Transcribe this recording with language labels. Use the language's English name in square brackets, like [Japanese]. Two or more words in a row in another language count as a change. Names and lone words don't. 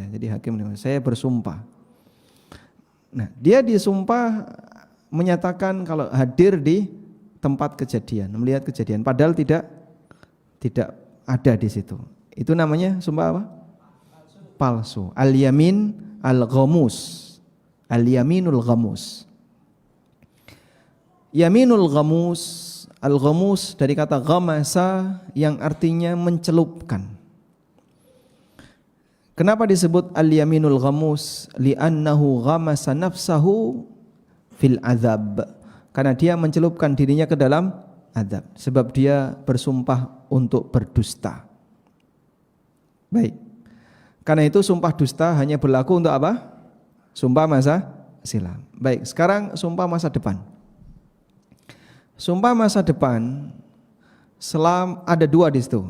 [Indonesian] Jadi hakim saya bersumpah. Nah, dia disumpah menyatakan kalau hadir di tempat kejadian, melihat kejadian padahal tidak ada di situ. Itu namanya sumpah apa? Palsu. [Arabic] اليمين الغموس. اليمين الغموس. يمين الغموس، الغموس [Indonesian] dari kata ghamasa yang artinya mencelupkan. Kenapa disebut [Arabic] اليمين الغموس? لأنه غمس نفسه في العذاب. [Indonesian] Karena dia mencelupkan dirinya ke dalam azab. Sebab dia bersumpah untuk berdusta. Baik. Karena itu sumpah dusta hanya berlaku untuk apa? Sumpah masa silam. Baik, sekarang sumpah masa depan. Sumpah masa depan ada dua di situ.